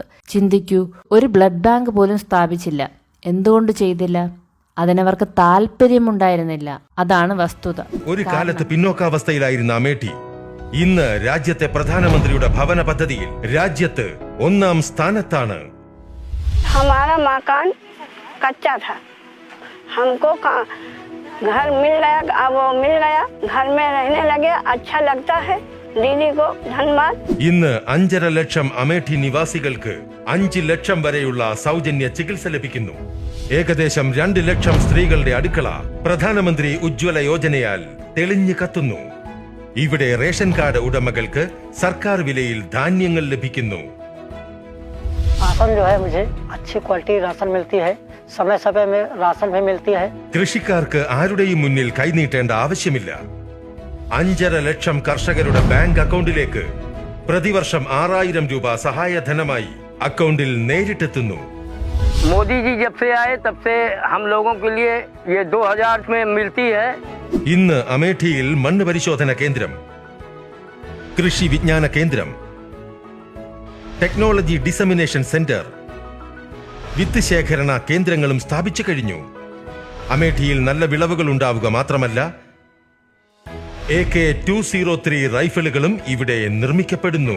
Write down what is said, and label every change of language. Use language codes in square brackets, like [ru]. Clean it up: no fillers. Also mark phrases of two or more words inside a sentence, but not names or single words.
[ml] ചിന്തിക്കൂ, ഒരു ബ്ലഡ് ബാങ്ക് പോലും സ്ഥാപിച്ചില്ല. എന്തുകൊണ്ട് ചെയ്തില്ല? അതിനവർക്ക് താല്പര്യമുണ്ടായിരുന്നില്ല. അതാണ് വസ്തുത. ഒരു കാലത്ത് പിന്നോക്കാവസ്ഥയിലായിരുന്ന അമേഠി ഇന്ന് രാജ്യത്തെ പ്രധാനമന്ത്രിയുടെ ഭവന പദ്ധതിയിൽ രാജ്യത്ത് 1ാം സ്ഥാനത്താണ്. [hi] हमारा मकान कच्चा था, हमको घर मिल गया. अब वो मिल गया, घर में रहने लगे, अच्छा लगता है. दीदी को धन्यवाद. [ml] ഇന്ന് 5.5 ലക്ഷം അമേഠി നിവാസികൾക്ക് 5 ലക്ഷം വരെയുള്ള സൗജന്യ ചികിത്സ ലഭിക്കുന്നു. ഏകദേശം 2 ലക്ഷം സ്ത്രീകളുടെ അടുക്കള പ്രധാനമന്ത്രി ഉജ്ജ്വല യോജനയാൽ തെളിഞ്ഞു കത്തുന്നു. ഇവിടെ റേഷൻ കാർഡ് ഉടമകൾക്ക് സർക്കാർ വിലയിൽ ധാന്യങ്ങൾ ലഭിക്കുന്നു. [hi] राशन जो है मुझे अच्छी क्वालिटी राशन मिलती है, समय समय में राशन भी मिलती है. [ml] കൃഷിക്കാർക്ക് ആരുടെയും മുന്നിൽ കൈനീട്ടേണ്ട ആവശ്യമില്ല. 5.5 ലക്ഷം കർഷകരുടെ ബാങ്ക് അക്കൗണ്ടിലേക്ക് പ്രതിവർഷം 6,000 രൂപ സഹായധനമായി അക്കൗണ്ടിൽ നേരിട്ടെത്തുന്നു. [hi] मोदी जी जब से आए तब से हम लोगों के लिए ये 2000 में मिलती है. [ml] ഇന്ന് അമേഠിയിൽ മണ്ണ് പരിശോധന കേന്ദ്രം, കൃഷി വിജ്ഞാന കേന്ദ്രം, [en] technology dissemination center, [ml] വിത്ത് ശേഖരണ കേന്ദ്രങ്ങളും സ്ഥാപിച്ചു കഴിഞ്ഞു. അമേഠിയിൽ നല്ല വിളവുകൾ ഉണ്ടാവുക മാത്രമല്ല, AK-203 റൈഫിളുകളും ഇവിടെ നിർമ്മിക്കപ്പെടുന്നു.